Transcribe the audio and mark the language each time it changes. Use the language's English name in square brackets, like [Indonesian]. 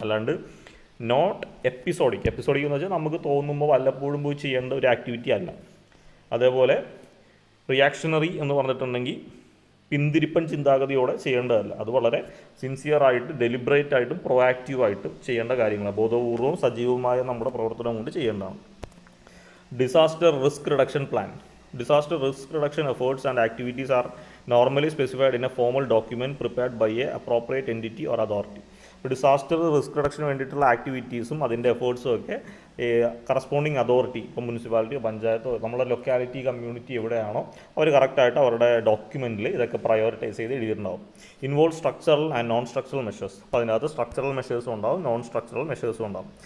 [Malayalam] അല്ലാണ്ട് not episodic എന്ന് വെച്ചാൽ നമുക്ക് തോന്നുമ്പോൾ വല്ലപ്പോഴും പോയി ചെയ്യേണ്ട ഒരു ആക്ടിവിറ്റി അല്ല. അതേപോലെ റിയാക്ഷണറി എന്ന് പറഞ്ഞിട്ടുണ്ടെങ്കിൽ പിന്തിരിപ്പൻ ചിന്താഗതിയോടെ ചെയ്യേണ്ടതല്ല. അത് വളരെ സിൻസിയറായിട്ട് ഡെലിബറേറ്റ് ആയിട്ടും പ്രൊആക്റ്റീവായിട്ടും ചെയ്യേണ്ട കാര്യങ്ങളാണ്. ബോധപൂർവവും സജീവമായ നമ്മുടെ പ്രവർത്തനം കൊണ്ട് ചെയ്യേണ്ടതാണ്. [English] Disaster risk reduction plan. Disaster risk reduction efforts and activities are normally specified in a formal document prepared by a appropriate entity or authority. [Malayalam] Disaster risk റിഡക്ഷന് വേണ്ടിയിട്ടുള്ള ആക്ടിവിറ്റീസും അതിൻ്റെ എഫേർട്സും ഒക്കെ കറസ്പോണ്ടിങ് അതോറിറ്റി, ഇപ്പോൾ മുനിസിപ്പാലിറ്റിയോ പഞ്ചായത്തോ നമ്മുടെ ലൊക്കാലിറ്റി കമ്മ്യൂണിറ്റി എവിടെയാണോ അവർ കറക്റ്റായിട്ട് അവരുടെ ഡോക്യുമെൻറ്റിൽ ഇതൊക്കെ പ്രയോറിറ്റൈസ് ചെയ്ത് എഴുതിയിട്ടുണ്ടാവും. [English] Involve structural and non structural measures. [Malayalam] അപ്പോൾ അതിനകത്ത് സ്ട്രക്ചറൽ മെഷേഴ്സും ഉണ്ടാവും, നോൺ സ്ട്രക്ചറൽ മെഷേഴ്സും ഉണ്ടാവും.